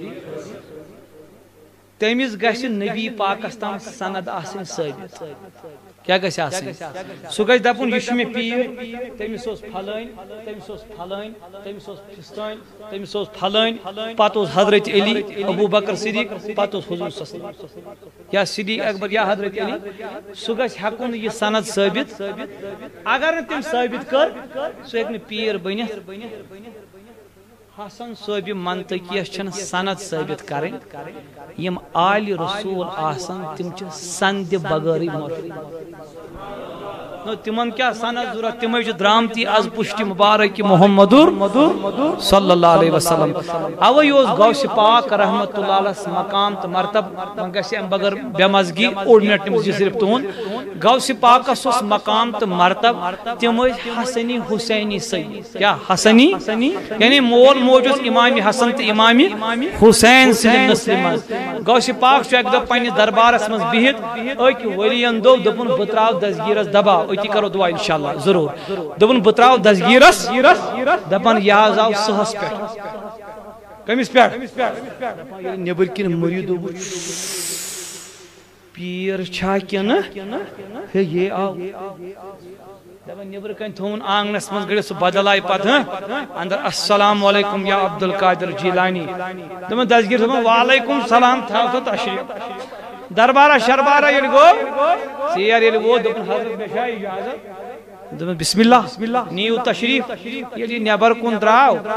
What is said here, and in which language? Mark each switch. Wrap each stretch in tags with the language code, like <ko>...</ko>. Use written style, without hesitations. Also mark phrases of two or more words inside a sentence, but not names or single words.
<ks>تٔمِس گژھِ نبی پاکس تام سند آسٕنۍ ثٲبت کیٛاہ گژھِ آسٕنۍ سُہ گژھِ دپُن یہِ چھُ مےٚ پیٖر تٔمِس اوس پھلٲنۍ تٔمِس اوس پھلٲنۍ تٔمِس اوس فِستٲنۍ تٔمِس اوس پھلٲنۍ پتہٕ اوس حضرت علی ابوٗ بکر صدیق پتہٕ اوس حضور</ks> <ar>صلی اللہ علیہ وسلم</ar> <ks>یا صدیق اکبر یا حضرت علی سُہ گژھِ ہٮ۪کُن یہِ سند ثٲبت اگر نہٕ تٔمۍ ثٲبت کٔر سُہ ہیٚکہِ نہٕ پیٖر بٔنِتھ حسن صوبِ منطقیس چھنہٕ سند ثٲبت کرٕنۍ یِم آلہِ رسوٗل آسان تِم چھِ سندِ بغٲرٕے تمن کیا سند ضرورت تمے چھِ درامتی از پُشتہِ مبارک محمدُر</ks> <ar>صلی اللہ علیہ وسلم</ar> <ks>اوے اوس غوث پاک</ks> <ar>رحمت اللہ علیہ</ar> <ks>مقام تو مرتب گژھِ امہِ بغٲر بے مزگی اوٚڑ منٹ نِمہٕ یہِ صرف تُہُنٛد غوث پاکس اوس مقام تو مرتب تِم ٲسۍ حسنی حسینی سید کیا حسنی یعنی مول موج اوس امام حسن تو امام حسین سٕنٛدِ نسلہِ منٛز غوث پاک چھُ اکہِ دۄہ پننِس دربارس منٛز بِہِتھ أکۍ ؤلین دوٚپُن بہٕ تراو دسگیٖرس دباو أتی کرو دعا انشاءاللہ ضرور دوٚپُن بہٕ تراو دسگیٖرس دپان یہِ حظ آو سٕہس پٮ۪ٹھ کٔمِس پٮ۪ٹھ ییٚلہِ نیٚبٕرۍ کِنۍ مٔریٖدو وٕچھ پیٖر چھا کِنہٕ ہے یے آو دپان نیٚبرٕ کنۍ تھوٚوُن آنگنس منٛز گٔڑِتھ سُہ بدل آیہِ پتہٕ اندر</ks> <ar>السلام علیکم</ar> <ks>یا عبدالقادر جیلانی دپان دسگیٖر دپان</ks> <ar>وعلیکم السلام</ar> <ks>تھاو سا تشریٖف دربارہ شربارہ ییٚلہِ گوٚو ژیر ییٚلہِ ووت دوٚپُن حضرت مےٚ چھا اجازت دوٚپُن</ks> <ar>بسم اللہ</ar> <ks>نِیِو تشریٖف ییٚلہِ یہِ نٮ۪بر کُن درٛاو</ks>